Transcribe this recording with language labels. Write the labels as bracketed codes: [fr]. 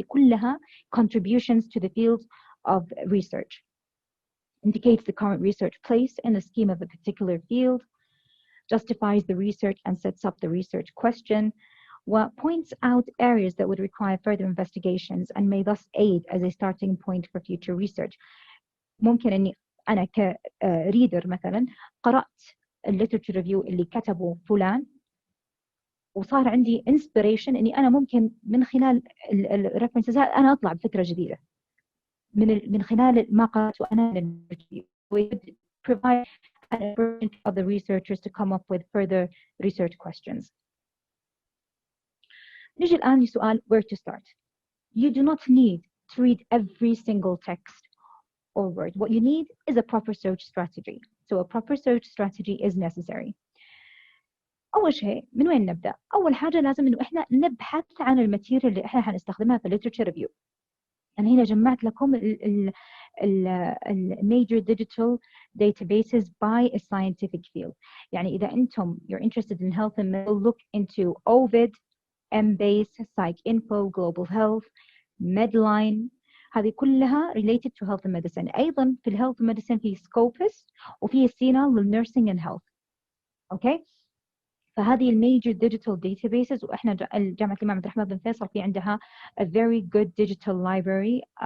[ar] هذه كلها [en] contributions to the field of research. Indicates the current research place in the scheme of a particular field. Justifies the research and sets up the research question. Points out areas that would require further investigations and may thus aid as a starting point for future research. [ar] ممكن أني أنا كريدر مثلا قرأت الليترشر ريفيو اللي كتبه فلان وصار عندي inspiration أني أنا ممكن من خلال الريفرنسز أنا أطلع بفكرة جديدة من خلال ما قرأته أنا. [en] We provide an opportunity for the researchers to come up with further research questions. [ar] نجي الآن لسؤال [en] where to start. You do not need to read every single text or word. What you need is a proper search strategy. So a proper search strategy is necessary. [ar] أول شيء من وين نبدأ؟ أول حاجة لازم إنه إحنا نبحث عن الماتيريال اللي إحنا هنستخدمها في literature review. أنا هنا جمعت لكم ال [en] major digital databases by a scientific field. [ar] يعني إذا أنتم [en] you're interested in health and medical, look into OVID, MBase, PsycInfo, Global Health, Medline. [ar] هذه كلها [en] related to health and medicine. [ar] أيضا في [en] health and medicine في Scopus وفي سينا للnursing and health. [ar] أوكي؟ فهذه الميجر digital databases. وإحنا جامعة الإمام عبدالرحمن بن فيصل في عندها [en] a very good digital library.